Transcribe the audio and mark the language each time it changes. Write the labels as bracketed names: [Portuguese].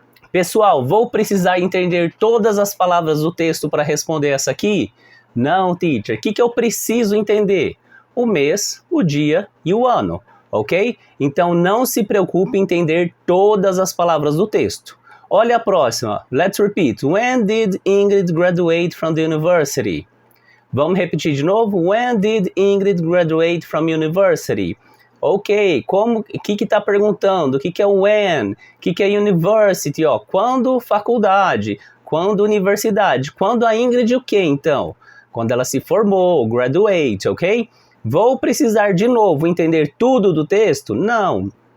[Portuguese] Pessoal, vou precisar entender todas as palavras do texto para responder essa aqui? Não, teacher. O que eu preciso entender? O mês, o dia e o ano, ok? Então não se preocupe em entender todas as palavras do texto. Olha a próxima. [English] Let's repeat. When did Ingrid graduate from the university? [Portuguese] Vamos repetir de novo. [English] When did Ingrid graduate from university? [Portuguese] Ok, o que está perguntando? O que é when? O que é university? Quando faculdade? Quando universidade? Quando a Ingrid o que então? Quando ela se formou, graduate, ok? Vou precisar de novo entender tudo do texto? Não.